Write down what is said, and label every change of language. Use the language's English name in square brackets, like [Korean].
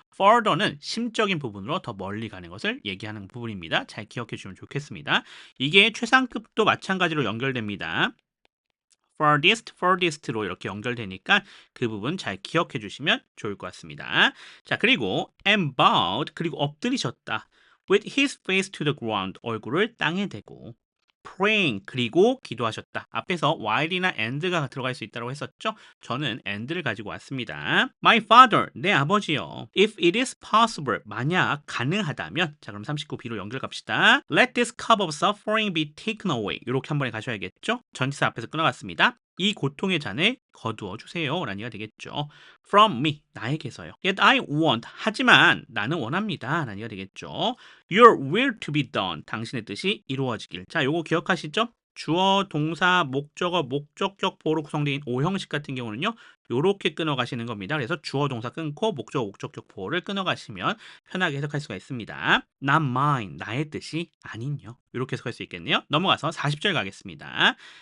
[Korean] further는 심적인 부분으로 더 멀리 가는 것을 얘기하는 부분입니다. 잘 기억해 주시면 좋겠습니다. 이게 최상급도 마찬가지로 연결됩니다. furthest로 이렇게 연결되니까 그 부분 잘 기억해 주시면 좋을 것 같습니다. 자, 그리고 [English] and bowed, [Korean] 그리고 엎드리셨다. [English] with his face to the ground, [Korean] 얼굴을 땅에 대고 [English] praying, [Korean] 그리고 기도하셨다. 앞에서 while이나 and가 들어갈 수 있다고 했었죠? 저는 and를 가지고 왔습니다. [English] My father, [Korean] 내 아버지요. [English] If it is possible, [Korean] 만약 가능하다면, 자, 그럼 39b로 연결 갑시다. [English] Let this cup of suffering be taken away. [Korean] 이렇게 한 번에 가셔야겠죠? 전치사 앞에서 끊어갔습니다. 이 고통의 잔을 거두어 주세요. 라는 얘기가 되겠죠. [English] From me, [Korean] 나에게서요. [English] Yet I want, [Korean] 하지만 나는 원합니다. 라는 얘기가 되겠죠. [English] Your will to be done, [Korean] 당신의 뜻이 이루어지길. 자, 요거 기억하시죠? 주어, 동사, 목적어, 목적격 보호로 구성된 5형식 같은 경우는요. 요렇게 끊어가시는 겁니다. 그래서 주어, 동사 끊고 목적어, 목적격 보호를 끊어가시면 편하게 해석할 수가 있습니다. [English] Not mine, [Korean] 나의 뜻이 아닌요. 이렇게 해석할 수 있겠네요. 넘어가서 40절 가겠습니다.